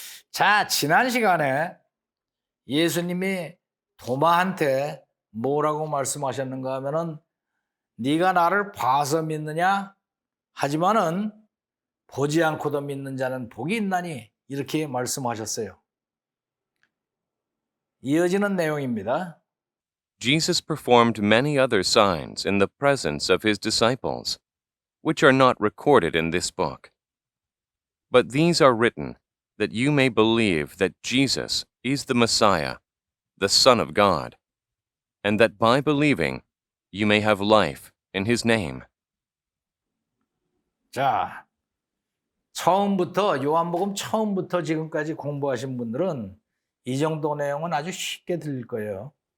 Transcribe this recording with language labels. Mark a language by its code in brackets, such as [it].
[ko] 자, 지난 시간에 예수님이 도마한테 뭐라고 말씀하셨는가 하면은 네가 나를 봐서 믿느냐? 하지만은 보지 않고도 믿는 자는 복이 있나니 이렇게 말씀하셨어요. 이어지는 내용입니다. [en] Jesus performed many other signs in the presence of his disciples, which are not recorded in this book. But these are written that you may believe that Jesus is the Messiah, the Son of God, and that by believing you may have life in his name. [ko] 자, 요한복음 처음부터 지금까지 공부하신 분들은 이 정도 내용은 아주 쉽게 들릴 거예요.